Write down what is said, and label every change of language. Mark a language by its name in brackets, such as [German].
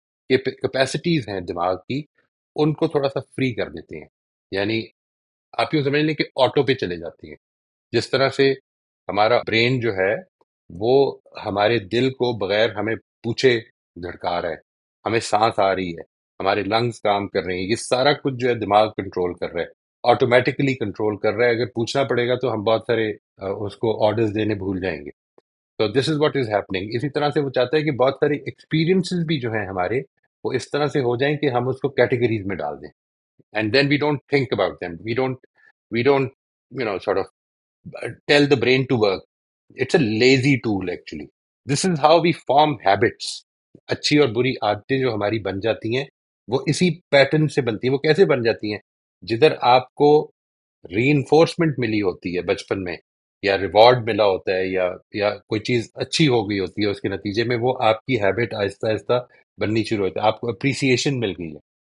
[Urdu] Capacities ہیں دماغ کی، ان کو تھوڑا سا فری کر دیتے ہیں، یعنی آپ یوں سمجھ لیں کہ آٹو پہ چلے جاتی ہیں۔ جس طرح سے ہمارا برین جو ہے وہ ہمارے دل کو بغیر ہمیں پوچھے دھڑکا رہا ہے، ہمیں سانس آ رہی ہے، ہمارے لنگز کام کر رہے ہیں، یہ سارا کچھ جو ہے دماغ کنٹرول کر رہا ہے، آٹومیٹکلی کنٹرول کر رہا ہے۔ اگر پوچھنا پڑے گا تو ہم بہت سارے اس کو آرڈرز دینے بھول جائیں گے۔ تو [English] This is what is happening. [Urdu] اسی طرح سے وہ چاہتا ہے کہ بہت سارے ایکسپیرینسز بھی جو ہیں ہمارے، وہ اس طرح سے ہو جائیں کہ ہم اس کو کیٹیگریز میں ڈال دیں، [English] And then we don't think about them, we don't sort of tell the brain to work. It's a lazy tool actually. This is how we form habits. [Urdu] اچھی اور بری عادتیں جو ہماری بن جاتی ہیں، وہ اسی پیٹرن سے بنتی ہیں۔ وہ کیسے بن جاتی ہیں؟ جدھر آپ کو ری انفورسمنٹ ملی ہوتی ہے بچپن میں، یا ریوارڈ ملا ہوتا ہے، یا کوئی چیز اچھی ہو گئی ہوتی ہے، اس کے نتیجے میں وہ آپ کی ہیبٹ آہستہ آہستہ بننی شروع ہوتی ہے۔ آپ کو اپریسیشن مل گئی ہے،